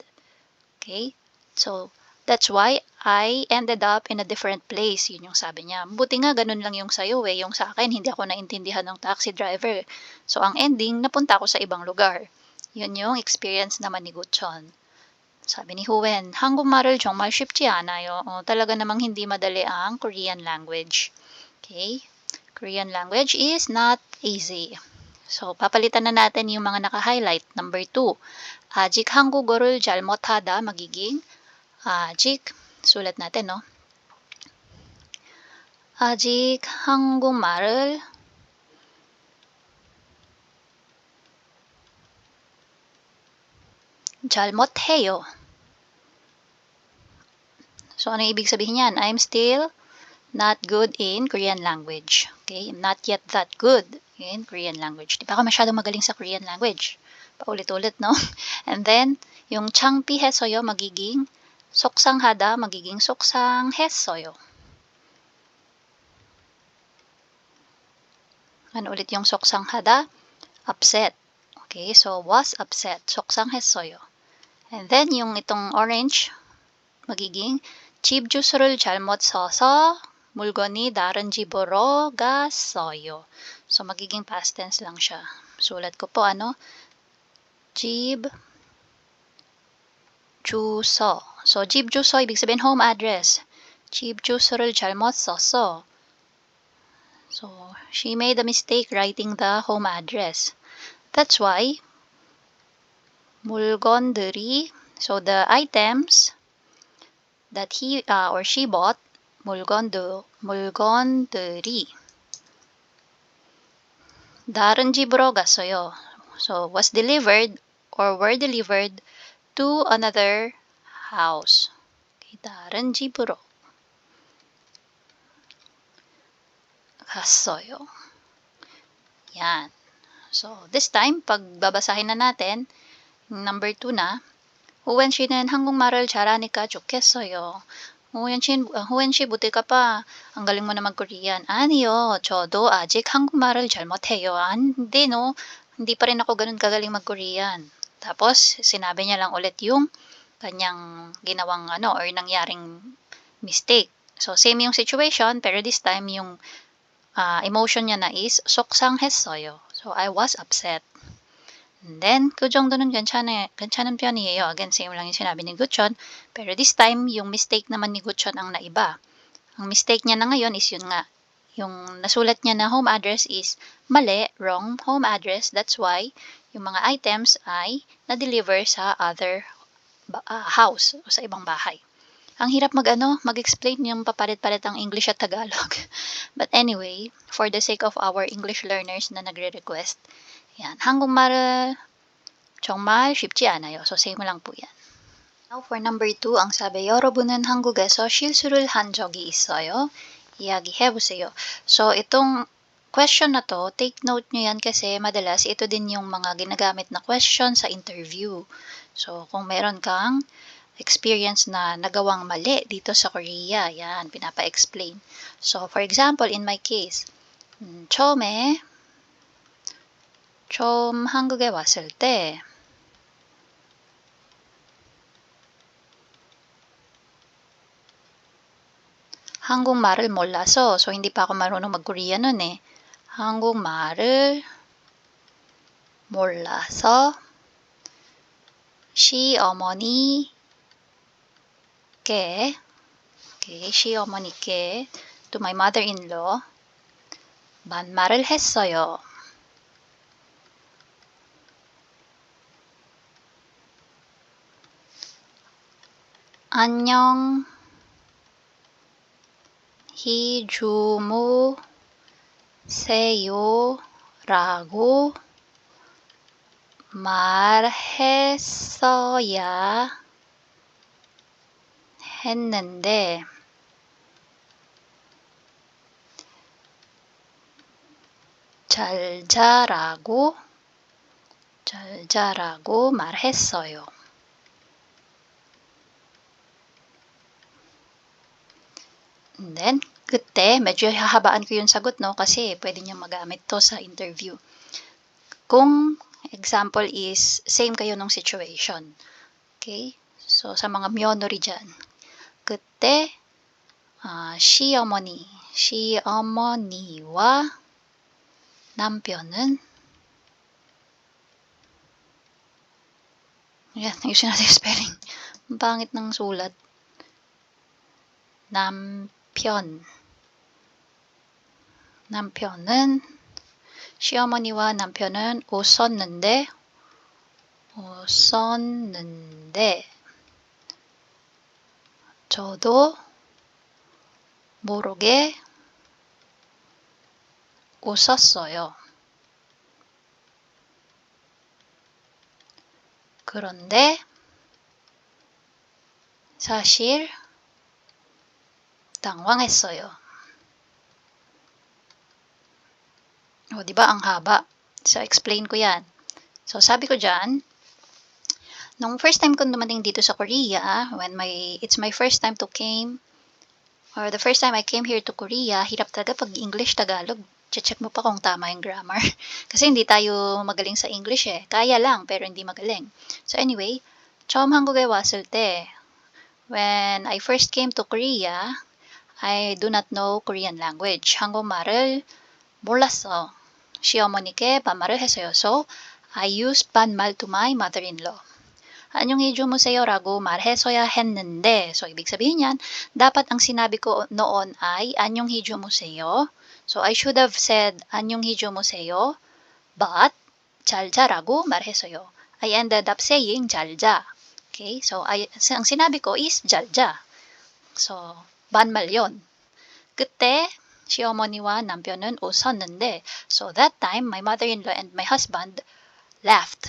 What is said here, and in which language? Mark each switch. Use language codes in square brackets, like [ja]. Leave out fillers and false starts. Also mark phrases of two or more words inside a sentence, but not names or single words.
[en] Okay? So, that's why I ended up in a different place. [tl] Yun yung sabi niya. Buti nga ganun lang yung sayo eh. Yung sa akin, hindi ako naintindihan ng taxi driver. So, ang ending, napunta ako sa ibang lugar. Yun yung experience naman ni Guchon. Sabi ni Huen, [ko] 한국말을 정말 쉽지 않아요. [tl] Talaga namang hindi madali ang [en] Korean language. [tl] Okay? [en] Korean language is not easy. So, [tl] papalitan na natin yung mga naka-highlight. [en] Number 2, [ko] 아직 한국어를 잘못하다 magiging 아직, [tl] 수let natin, no? [ko] 아직 한국말을 잘못해요. [tl] So, ano ibig sabihin yan? [en] I'm still not good in Korean language. Okay? Not yet that good in Korean language. [tl] Di ba ako masyadong magaling sa [en] Korean language? [tl] Paulit-ulit, no? [en] And then, [tl] yung 창피해서요 magiging 속상하다 magiging 속상했어요. Ano ulit yung 속상하다? [en] Upset. Okay, so was upset. 속상했어요. And then, [tl] yung itong orange, magiging [ko] 집 주소를 잘못 써서 물건이 다른 집으로 갔어요. [tl] So, magiging past tense lang siya. Sulat ko po, ano? [ko] 집 주소. So, 집 주소, [tl] ibig sabihin [en] home address. [ko] 집 주소를 잘못 썼어. [en] So, she made a mistake writing the home address. That's why, 물건들이, so the items that he or she bought 물건들이 [ko] 다른 집으로 갔어요. [en] So, was delivered or were delivered to another house. [ko] Okay, 다른 집으로 갔어요. [tl] Yan. So, [en] this time, [tl] pag babasahin na natin, number 2 na, [ko] 후wen씨는 한국말을 잘하니까 좋겠어요. [tl] 후wen씨 buti ka pa. Ang galing mo na mag-Korean. [ko] A니요, 저도 아직 한국말을 잘 못해요. [tl] Hindi no, hindi pa rin ako ganun kagaling mag-Korean. Tapos, sinabi niya lang ulit yung kanyang ginawang or nangyaring mistake. So, same yung situation, pero [en] this time [tl] yung emotion niya na is 속상했어요. [en] So, I was upset. And then, [ko] 그 정도는 괜찮은 편이에요. [tl] Again, same lang yung sinabi ni Guchon. Pero [en] this time, [tl] yung mistake naman ni Guchon ang naiba. Ang mistake niya na ngayon is yun nga. Yung nasulat niya na [en] home address [tl] is mali, [en] wrong home address. [tl] That's why yung mga items ay na-deliver sa [en] other house [tl] o sa ibang bahay. Ang hirap mag-explain yung papalit-palit ang English at Tagalog. [en] But anyway, for the sake of our English learners [tl] na nagre-request, yan, [ko] 한국말은 정말 쉽지 않아요. [tl] So, same lang po yan. [en] Now, for number 2, [tl] ang sabi, [ko] 여러분은 한국에서 실수를 한 적이 있어요? 이야기해보세요. [tl] So, itong question na to, [en] take note [tl] nyo yan kasi madalas ito din yung mga ginagamit na question sa interview. So, kung meron kang experience na nagawang mali dito sa Korea, yan, pinapa-explain. [en] So, for example, in my case, [ko] 처음 한국에 왔을 때 한국말을 몰라서, [tl] so hindi pa ako marunong mag-Korea nun eh. [ko] 한국말을 몰라서 시어머니께 [en] to my mother-in-law [ko] 반말을 했어요. 안녕 히주무세요 라고 말했어야 했는데 잘 자라고 말했어요. [en] And then, [tl] kute, medyo hahabaan ko yung sagot, no? Kasi pwede niyang magamit to sa interview. Kung example is, same kayo nung situation. Okay? So, sa mga myeonori dyan. [ko] 그때, 시어머니와 남편은, [tl] yan, ayusin natin yung spelling. Ang pangit ng sulat. [ko] 남편은 시어머니와 남편은 웃었는데 저도 모르게 웃었어요. 그런데 사실 당황했어요. [tl] O, di ba ang haba? [en] So, [tl] explain ko yan. So, sabi ko dyan, nung first time ko dumating dito sa Korea, [en] it's my first time the first time I came here to Korea, [tl] hirap talaga pag English, Tagalog. Check mo pa kung tama yung grammar. Kasi hindi tayo magaling sa English eh. Kaya lang, pero hindi magaling. [en] So, anyway, [ko] 처음 한국에 왔을 때, [en] when I first came to Korea, I do not know Korean language. [ko] 한국말을 몰랐어. 시어머니께 반말을 했어요. [en] So, I used 반말 to my mother-in-law. [ko] 안녕히 주무세요라고 말해서야 했는데, [tl] so ibig sabihin yan, dapat ang sinabi ko noon ay [ko] 안녕히 주무세요. [en] So, I should have said [ko] 안녕히 주무세요, [en] but [ko] 잘 자라고 말했어요. [en] I ended up saying 잘 자. [tl] Okay, so ang sinabi ko is 잘 자. [ko] So, 반말 yon. 그때 시어머니와 남편은 웃었는데, [en] so that time, my mother-in-law and my husband laughed.